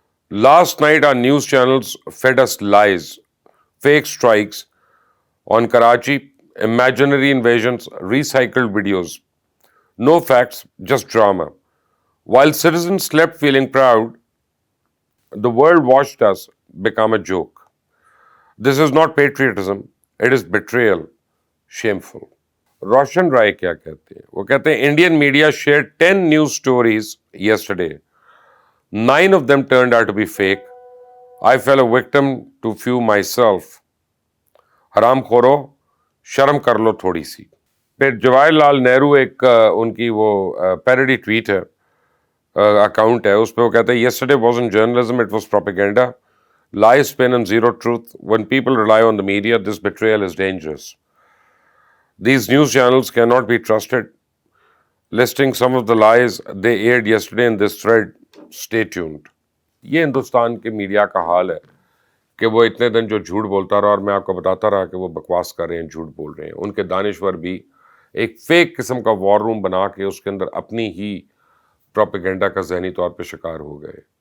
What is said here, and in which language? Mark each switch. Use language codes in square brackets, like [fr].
[en] Last night our news channels fed us lies, fake strikes on Karachi, imaginary invasions, recycled videos. No facts, just drama. While citizens slept feeling proud, the world watched us become a joke. This is not patriotism, it is betrayal. Shameful. روشن رائے [ur] کیا کہتے ہیں؟ وہ کہتے ہیں [en] Indian media shared 10 news stories yesterday. 9 of them turned out to be fake. I fell a victim to few myself. [ur] حرام خورو، شرم کر لو تھوڑی سی. پھر جواہر لال نہرو ایک ان کی وہ پیروڈی ٹویٹ ہے، اکاؤنٹ ہے، اس پہ وہ کہتے ہیں [en] yesterday wasn't journalism, it was propaganda. Lie, spin and zero truth. When people rely on the media, this betrayal is dangerous. These news channels cannot be trusted. Listing some of the lies they aired yesterday in this thread. Stay tuned. [ur] یہ ہندوستان کے media کا حال ہے کہ وہ اتنے دن جو جھوٹ بولتا رہا اور میں آپ کو بتاتا رہا کہ وہ بکواس کر رہے ہیں، جھوٹ بول رہے ہیں. ان کے دانشور بھی ایک فیک قسم کا وار روم بنا کے اس کے اندر اپنی ہی پروپیگنڈا کا ذہنی طور پہ شکار ہو گئے.